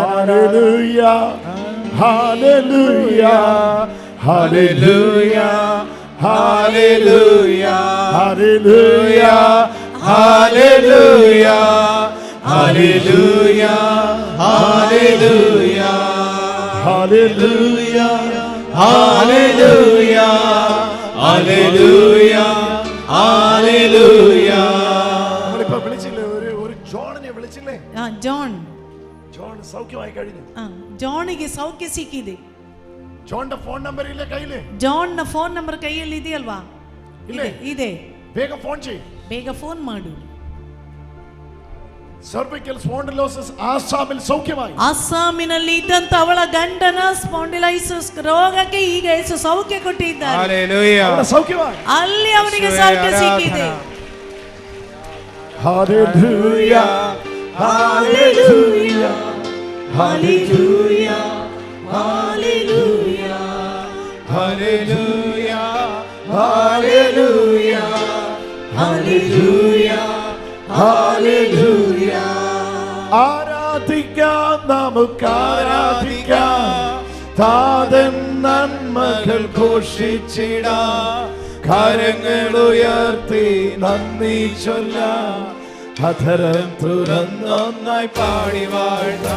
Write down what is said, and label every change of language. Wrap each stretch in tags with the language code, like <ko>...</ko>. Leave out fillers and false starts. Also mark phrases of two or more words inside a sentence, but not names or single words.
<ml>ഹല്ലേലൂയ ഹല്ലേലൂയ ഹല്ലേലൂയ ഹല്ലേലൂയ ഹല്ലേലൂയ ഹല്ലേലൂയ ഹല്ലേലൂയ ഹല്ലേലൂയ ഹല്ലേലൂയ ഹല്ലേലൂയ ഹല്ലേലൂയ ഹല്ലേലൂയ. നമ്മളിപ്പോ വിളിച്ചില്ലേ ഒരു ജോണിനെ വിളിച്ചില്ലേ? ജോൺ സൗഖ്യമായി കഴിഞ്ഞു.</ml> <kn>ಜಾನಿಗೆ ಸೌಖ್ಯ ಸಿಕ್ಕಿದೆ. ಜಾನ್ನ</kn> <en>phone number</en> <kn>ಇಲ್ಲ ಕೈಲಿ? ಜಾನ್ನ</kn> <en>phone number</en> <kn>ಕೈಯಲ್ಲಿ ಇದೆಯಲ್ವಾ? ಇದೆ. ಬೇಗ ಫೋನ್ ಮಾಡಿ. ಬೇಗ ಫೋನ್ ಮಾಡು.</kn> <en>cervical spondylosis</en> <kn>ಆಸಾಮಿನಲ್ಲಿ ಸೌಖ್ಯമായി. ಆಸಾಮಿನಲ್ಲಿ ಇದ್ದಂತ ಅವಳ ಗಂಡನ ಸ್ಪಾಂಡಿಲೈಸಿಸ್ ರೋಗಕ್ಕೆ ಈಗ ಯೇಸು ಸೌಖ್ಯ ಕೊಟ್ಟಿದ್ದಾರೆ. ಹಲ್ಲೆಲೂಯಾ. ಅವಳ ಸೌಖ್ಯವಾಗಿ. ಅಲ್ಲಿ ಅವನಿಗೆ ಸೌಖ್ಯ ಸಿಕ್ಕಿದೆ. ಹಲ್ಲೆಲೂಯಾ ಹಲ್ಲೆಲೂಯಾ ಹಲ್ಲೆಲೂಯಾ ಹಲ್ಲೆಲೂಯಾ ഹല്ലേലൂയ ഹല്ലേലൂയ ഹല്ലേലൂയ ഹല്ലേലൂയ.</kn> <ml>ആരാധിക്കാം നമുക്ക് ആരാധിക്കാം, താതൻ നന്മകൾ ഘോഷിച്ചിടാം, കരങ്ങൾ ഉയർത്തി നന്ദി ചൊല്ലാം, അധരം തുറന്നൊന്നായി പാടി വാഴ്ത്താം.</ml>